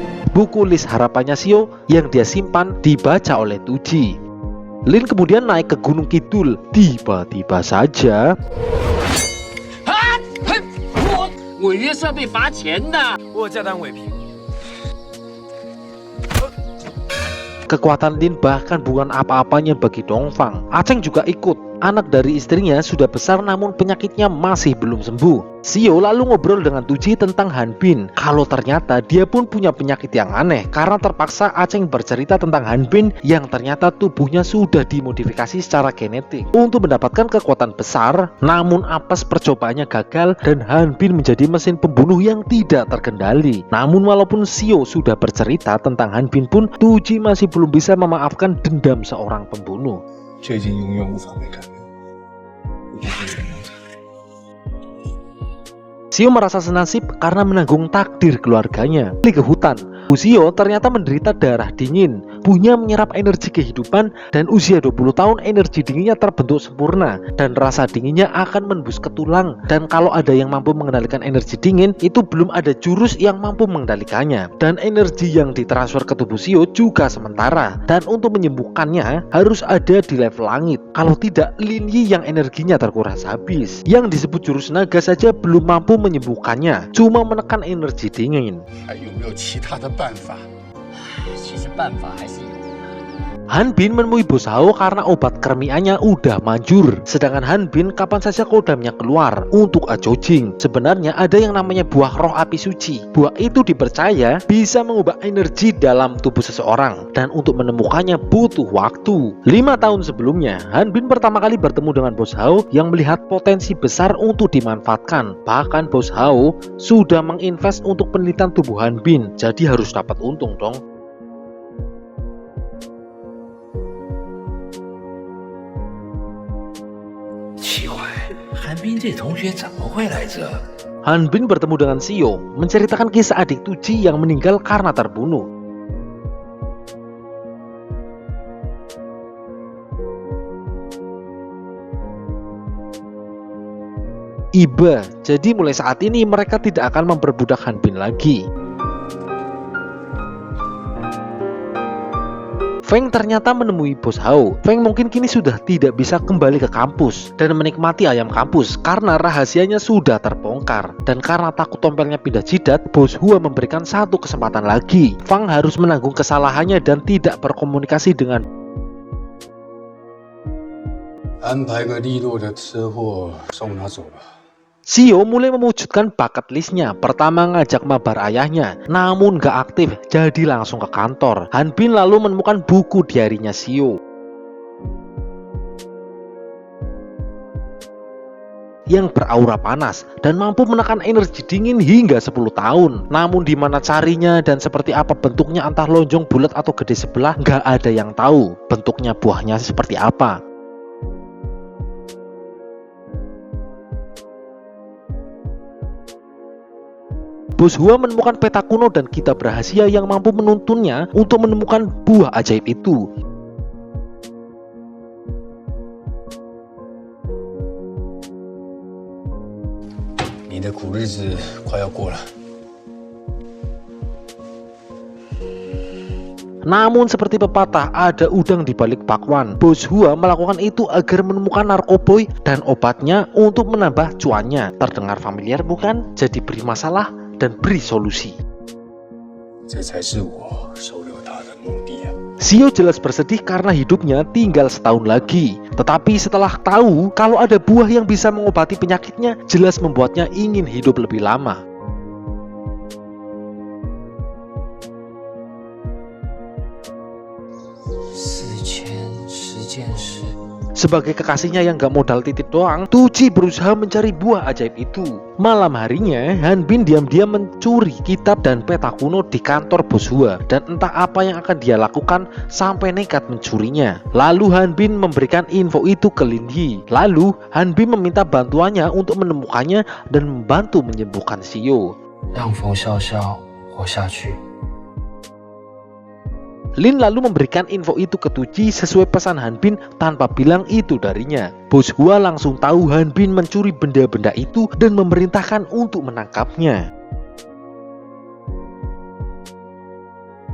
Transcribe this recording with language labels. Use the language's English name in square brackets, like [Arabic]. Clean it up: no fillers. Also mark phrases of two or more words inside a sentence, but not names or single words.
[Indonesian] Buku list harapannya Xiao yang dia simpan dibaca oleh Tuji. Lin kemudian naik ke Gunung Kidul. Tiba-tiba saja [Chinese] 违约是要被罚钱的。我有价单违凭。 [Indonesian] kekuatan Lin bahkan bukan apa-apanya bagi Dongfang. Aceng juga ikut. Anak dari istrinya sudah besar namun penyakitnya masih belum sembuh. Xiao lalu ngobrol dengan Tuji tentang Han Bin. Kalau ternyata dia pun punya penyakit yang aneh karena terpaksa Aceng bercerita tentang Han Bin yang ternyata tubuhnya sudah dimodifikasi secara genetik untuk mendapatkan kekuatan besar. Namun apes percobaannya gagal dan Han Bin menjadi mesin pembunuh yang tidak terkendali. Namun walaupun Xiao sudah bercerita tentang Han Bin pun Tuji masih belum bisa memaafkan dendam seorang pembunuh. [Chinese] 这已经永远无法被改变，我不会原谅他。 [Indonesian] Xiao merasa senasib karena menanggung takdir keluarganya. Pergi ke hutan. Xiao ternyata menderita darah dingin. Tubuhnya menyerap energi kehidupan dan usia 20 tahun energi dinginnya terbentuk sempurna dan rasa dinginnya akan menembus ke tulang. Dan kalau ada yang mampu mengendalikan energi dingin, itu belum ada jurus yang mampu mengendalikannya. Dan energi yang ditransfer ke tubuh Xiao juga sementara. Dan untuk menyembuhkannya harus ada di level langit. Kalau tidak, Lin Yi yang energinya terkuras habis. Yang disebut jurus naga saja belum mampu menyembuhkannya, cuma menekan energi dingin. [Chinese] 还有没有其他的办法？其实办法还是有。 [Indonesian] Han Bin menemui Bos Hao karena obat kermiannya udah manjur. Sedangkan Han Bin kapan saja kodamnya keluar untuk Ajojing. Sebenarnya ada yang namanya buah roh api suci. Buah itu dipercaya bisa mengubah energi dalam tubuh seseorang. Dan untuk menemukannya butuh waktu. 5 tahun sebelumnya, Han Bin pertama kali bertemu dengan Bos Hao yang melihat potensi besar untuk dimanfaatkan. Bahkan Bos Hao sudah menginvest untuk penelitian tubuh Han Bin. Jadi harus dapat untung dong. [Chinese] 奇怪，韩冰这同学怎么会来这？ [Indonesian] Han Bin bertemu dengan Xiao, menceritakan kisah adik Tuji yang meninggal karena terbunuh. Iba, jadi mulai saat ini mereka tidak akan memperbudak Han Bin lagi. Feng ternyata menemui Bos Hao. Feng mungkin kini sudah tidak bisa kembali ke kampus dan menikmati ayam kampus karena rahasianya sudah terbongkar. Dan karena takut tompelnya pindah jidat, Bos Hua memberikan satu kesempatan lagi. Feng harus menanggung kesalahannya dan tidak berkomunikasi dengan [Chinese] 安排个利落的车祸送他走吧。 [Indonesian] Xiao mulai mewujudkan bakat listnya. Pertama ngajak mabar ayahnya, namun gak aktif, jadi langsung ke kantor. Han Bin lalu menemukan buku diarinya Xiao yang beraura panas dan mampu menekan energi dingin hingga 10 tahun. Namun di mana carinya dan seperti apa bentuknya, entah lonjong, bulat atau gede sebelah, gak ada yang tahu bentuknya buahnya seperti apa. Bos Hua menemukan peta kuno dan kitab rahasia yang mampu menuntunnya untuk menemukan buah ajaib itu. [Chinese] 你的苦日子快要过了。 [Indonesian] Namun seperti pepatah, ada udang di balik bakwan. Bos Hua melakukan itu agar menemukan narkoboy dan obatnya untuk menambah cuannya. Terdengar familiar bukan? Jadi beri masalah dan beri solusi. [Chinese] 这才是我收留他的目的啊！ [Indonesian] Xiao jelas bersedih karena hidupnya tinggal setahun lagi. Tetapi setelah tahu kalau ada buah yang bisa mengobati penyakitnya, jelas membuatnya ingin hidup lebih lama. Sebagai kekasihnya yang gak modal titik doang, Tuji berusaha mencari buah ajaib itu. Malam harinya, Han Bin diam-diam mencuri kitab dan peta kuno di kantor Bos Hua. Dan entah apa yang akan dia lakukan sampai nekat mencurinya. Lalu Han Bin memberikan info itu ke Lin Yi. Lalu Han Bin meminta bantuannya untuk menemukannya dan membantu menyembuhkan Xiao. [Chinese] 让冯笑笑活下去。 [Indonesian] Lin lalu memberikan info itu ke Tuji sesuai pesan Han Bin tanpa bilang itu darinya. Bos Hua langsung tahu Han Bin mencuri benda-benda itu dan memerintahkan untuk menangkapnya.